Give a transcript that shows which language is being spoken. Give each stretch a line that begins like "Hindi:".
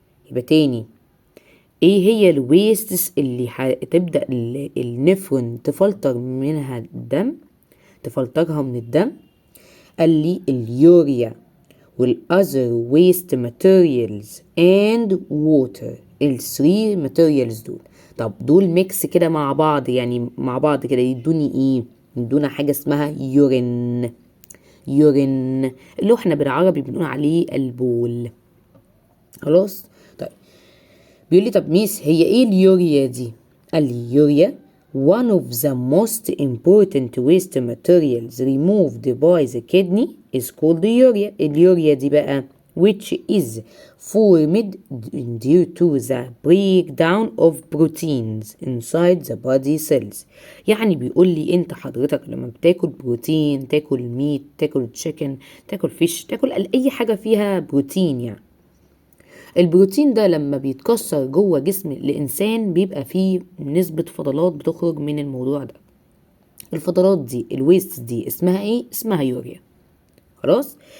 Arabic: يبقى تاني ايه هي الويستس اللي هتبدأ النفرون تفلتر منها الدم، تفلترها من الدم؟ قال لي اليوريا
English: والأذر waste materials and water,
Arabic: الثري ماتيريالز دول. طب دول ميكس كده مع بعض، يعني مع بعض كده يدوني ايه؟ يدونا حاجة اسمها يورين. اللي احنا بالعربي بنقول عليه البول. خلاص طيب بيقول لي طب ميس هي ايه اليوريا دي؟ قال لي يوريا
English: one of the most important waste materials removed by the kidney is called the urea.
Arabic: اليوريا دي بقى
English: which is formed due to the breakdown of proteins inside the body cells.
Arabic: يعني بيقول لي انت حضرتك لما بتاكل بروتين، تاكل ميت، تاكل تشيكن، تاكل فيش، تاكل اي حاجة فيها بروتين، يعني البروتين ده لما بيتكسر جوه جسم الانسان بيبقى فيه نسبة فضلات بتخرج من الموضوع ده. الفضلات دي الويست دي اسمها ايه؟ اسمها يوريا. خلاص.